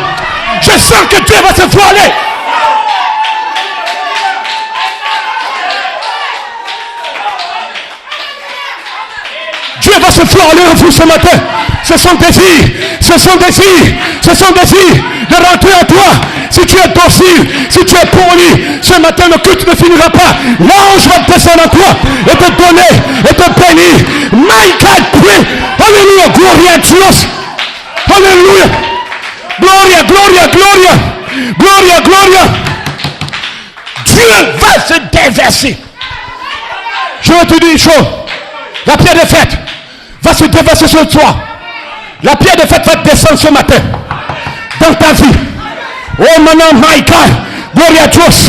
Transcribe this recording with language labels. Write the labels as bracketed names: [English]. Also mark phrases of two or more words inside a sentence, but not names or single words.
[French] Je sens que Dieu va se voiler. Dieu va se voiler en vous ce matin. Ce sont désirs de rentrer en toi. Si tu es docile, si tu es poli, ce matin le culte ne finira pas. L'ange va descendre en toi et te donner et te bénir. [English] My God, pray. [Spanish] Alléluia, gloria a Dios. Alléluia. Gloria, gloria, gloria. Gloria, gloria. [French] Dieu va se déverser. Je vais te dire une chose. La pierre de fête va se déverser sur toi. La pierre de fête va descendre ce matin dans ta vie. Oh maintenant, [English] my God, [Spanish] gloria a Dios.